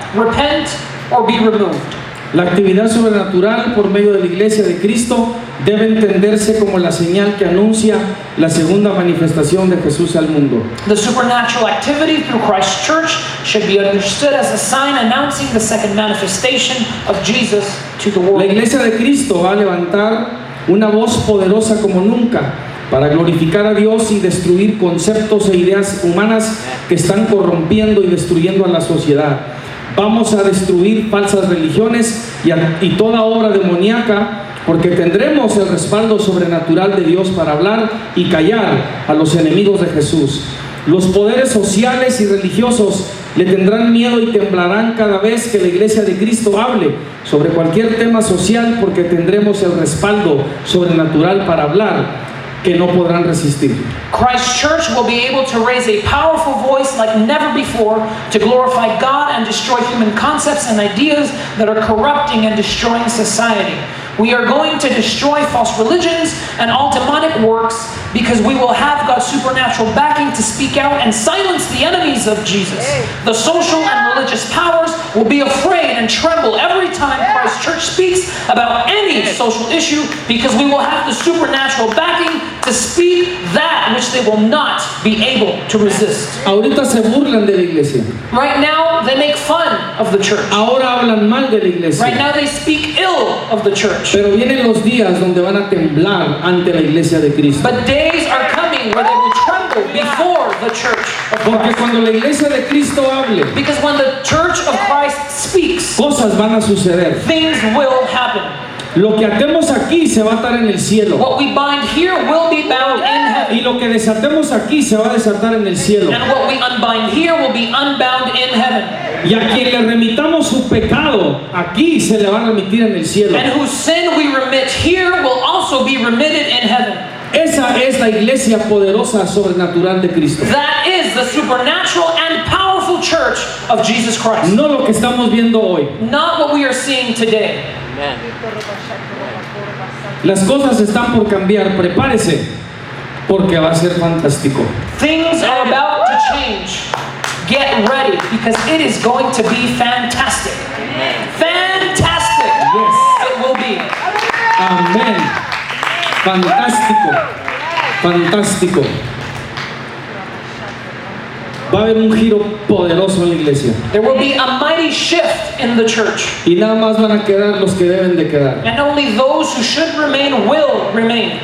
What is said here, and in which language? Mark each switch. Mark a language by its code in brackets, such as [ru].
[en] Repent or be removed. [es] La actividad sobrenatural por medio de la Iglesia de Cristo debe entenderse como la señal que anuncia la segunda manifestación de Jesús al mundo. [en] The supernatural activity through Christ's church should be understood as a sign announcing the second manifestation of Jesus to the [es] La [en] world. [es] Iglesia de Cristo va a levantar una voz poderosa como nunca para glorificar a Dios y destruir conceptos e ideas humanas que están corrompiendo y destruyendo a la sociedad. Vamos a destruir falsas religiones y toda obra demoníaca, porque tendremos el respaldo sobrenatural de Dios para hablar y callar a los enemigos de Jesús. Los poderes sociales y religiosos le tendrán miedo y temblarán cada vez que la Iglesia de Cristo hable sobre cualquier tema social, porque tendremos el respaldo sobrenatural para hablar, que no podrán resistir. [en] Christ's church will be able to raise a powerful voice like never before to glorify God and destroy human concepts and ideas that are corrupting and destroying society. We are going to destroy false religions and all demonic works, because we will have God's supernatural backing to speak out and silence the enemies of Jesus. The social and religious powers will be afraid and tremble every time Christ's church speaks about any social issue, because we will have the supernatural backing to speak that which they will not be able to resist. [es] Ahorita se burlan de la iglesia. [en] Right now, they make fun of the church. [es] Ahora hablan mal de la iglesia. [en] Right now, they speak ill of the church. [es] Pero vienen los días donde van a temblar ante la iglesia de Cristo. [en] But days are coming where they will tremble before the church of [es] Porque [en] Christ. [es] cuando la iglesia de Cristo hable, [en] Because when the church of Christ speaks, [es] cosas van a suceder. [en] things will happen. [es] Lo que atemos aquí se va a atar en el cielo. [en] What we bind here will be bound in heaven. [es] Y lo que desatemos aquí se va a desatar en el cielo. [en] And what we unbind here will be unbound in heaven. [es] Y a quien le remitamos su pecado, aquí se le va a remitir en el cielo. [en] And whose sin we remit here will also be remitted in heaven. [es] Esa es la iglesia poderosa sobrenatural de Cristo. [en] That is the supernatural and powerful church of Jesus Christ. [es] No lo que estamos viendo hoy. [en] Not what we are seeing today. Amen. Las cosas están por cambiar. Prepárese, porque va a ser fantástico. Things are about to change. Get ready, because it is going to be fantastic. Fantastic! Yes. It will be. [es] Amén. Fantástico. Fantástico. Va a haber un giro poderoso en la iglesia. [en] There will be a mighty shift in the church. [es] Y nada más van a quedar los que deben de quedar. [en] And only those who should remain will remain.